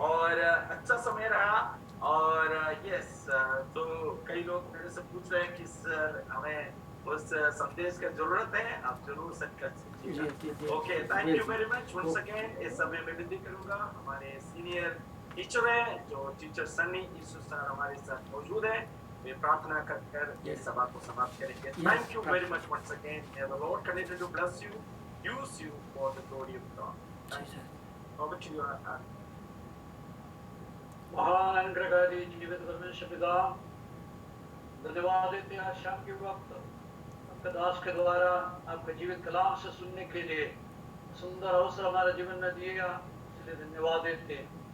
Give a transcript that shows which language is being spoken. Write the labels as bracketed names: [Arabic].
[Hindi] और अच्छा समय रहा। और यस, तो कई लोग मेरे से पूछ रहे हैं कि सर हमें उस संदेश की जरूरत है, आप जरूर सेंड कर दीजिएगा। [English] Okay, thank you very much once again. [Hindi] इस समय मैं विनती करूंगा, हमारे सीनियर टीचर हैं जो टीचर सन्नी यीशु सर हमारे साथ मौजूद है, वे प्रार्थना कर इस सभा को समाप्त करेंगे। [English] Thank you very much once again. May the Lord continue to bless you, use you for the glory of God. Thank you. Over to you. [Hindi] महान अनुग्रहकारी जीवित परमेश्वर पिता, धन्यवाद देते हैं आज शाम के वक्त आपके दास के द्वारा आपके जीवित कलाम से सुनने के लिए सुंदर अवसर हमारे जीवन में दिया, इसलिए धन्यवाद देते हैं।